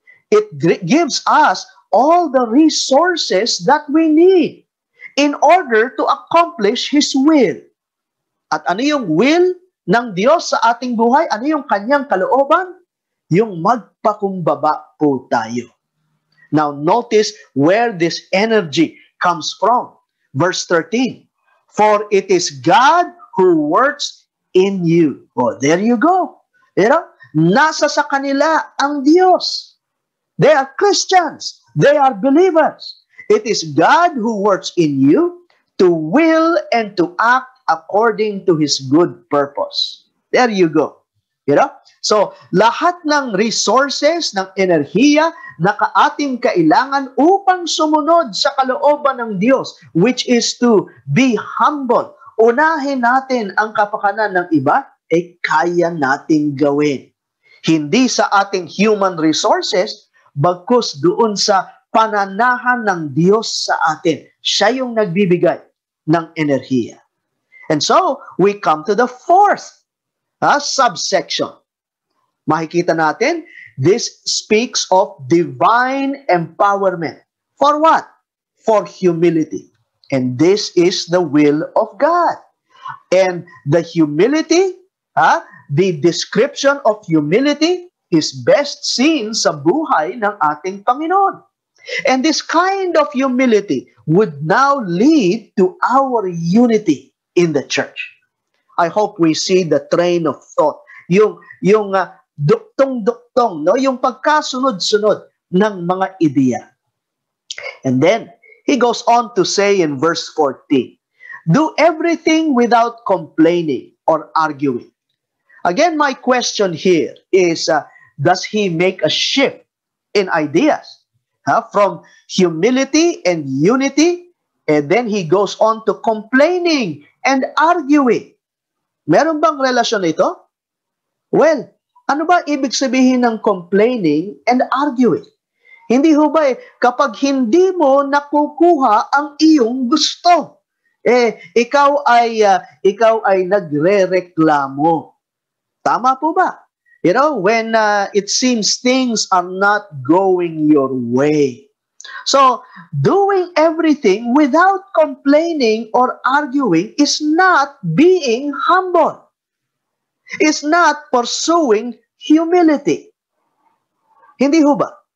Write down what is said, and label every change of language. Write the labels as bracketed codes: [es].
[en] It gives us all the resources that we need in order to accomplish His will. [tl] At ano yung will ng Diyos sa ating buhay? Ano yung kanyang kalooban? Yung magpakumbaba po tayo. [en] Now, notice where this energy comes from. Verse 13, for it is God who works in you. Oh, there you go. [tl] Nasa sa kanila ang Diyos. [en] They are Christians. They are believers. It is God who works in you to will and to act according to His good purpose. There you go. [tl] So, lahat ng resources, ng enerhiya na ating kailangan upang sumunod sa kalooban ng Diyos, [en] which is to be humble. [tl] Unahin natin ang kapakanan ng iba, kaya nating gawin. Hindi sa ating human resources, bagkus doon sa pananahan ng Diyos sa atin. Siya yung nagbibigay ng enerhiya. [en] And so, we come to the fourth subsection. [tl] Makikita natin, [en] this speaks of divine empowerment. For what? For humility. And this is the will of God. And the humility, the description of humility is best seen [tl] sa buhay ng ating Panginoon. [en] And this kind of humility would now lead to our unity in the church. I hope we see the train of thought. [tl] Yung duktong-duktong, yung pagkasunod-sunod ng mga ideya. [en] And then, he goes on to say in verse 14, do everything without complaining or arguing. Again, my question here is, does he make a shift in ideas? From humility and unity, and then he goes on to complaining and arguing. [tl] Meron bang relasyon ito? Well, ano ba ibig sabihin ng complaining and arguing? Hindi ho ba kapag hindi mo nakukuha ang iyong gusto, ikaw ay nagrereklamo. Tama po ba? [en] When it seems things are not going your way. So, doing everything without complaining or arguing is not being humble. Is not pursuing humility. [tl] Hindi ho ba?